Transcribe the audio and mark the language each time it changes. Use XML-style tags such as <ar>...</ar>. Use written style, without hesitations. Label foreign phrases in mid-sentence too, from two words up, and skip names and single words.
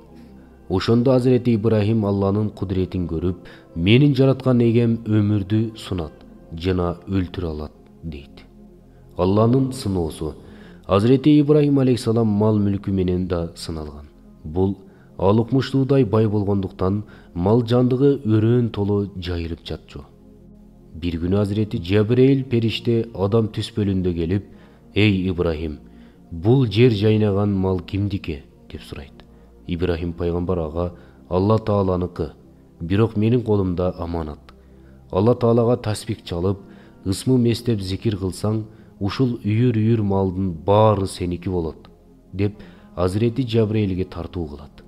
<ky>Ошондо Hazreti Ибрахим Алланын кудретин көрүп, менин жараткан эгем өмүрдү сунат жана өлтүрө алат дейт. Алланын сыноосу. Hazreti Ибрахим алейхиссалам мал мүлкү менен да сыналган. Бул ал укмуштуудай бай болгондуктан мал жандыгы өрөөн толо жайылып жатчу. Бир күнү Азирети Жебирейил периште адам түспөлүндө келип, "Ey Ибрахим, бул жер жайнаган мал кимдики?" деп сурайт. Ибрахим пайгамбар ага, "Алла Тааланыкы, бирок менин колумда аманат. Алла Таалага таспик чалып, ысмы эстеп зикир кылсаң, ушул үйүр малдын баары сеники болот" деп Hazreti Cebrailге тартуу кылат.</ky>